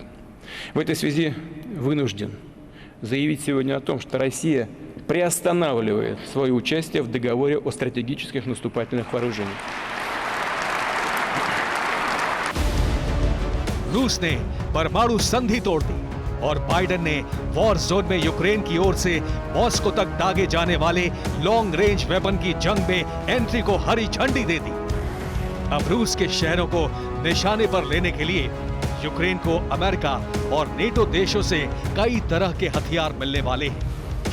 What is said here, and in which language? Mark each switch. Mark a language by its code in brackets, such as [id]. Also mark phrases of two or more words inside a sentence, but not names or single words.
[ru] В этой связи вынужден заявить сегодня о том, что Россия приостанавливает свое участие в договоре о стратегических наступательных вооружениях. [hi] रूस ने परमाणु संधि तोड़ दी और बाइडेन ने [en] war zone [hi] में यूक्रेन की ओर से मॉस्को तक दागे जाने वाले [en] long range weapon [hi] की जंग में एंट्री को हरी झंडी दे दी। अब रूस के शहरों को निशाने पर लेने के लिए यूक्रेन को अमेरिका और नेटो देशों से कई तरह के हथियार मिलने वाले हैं।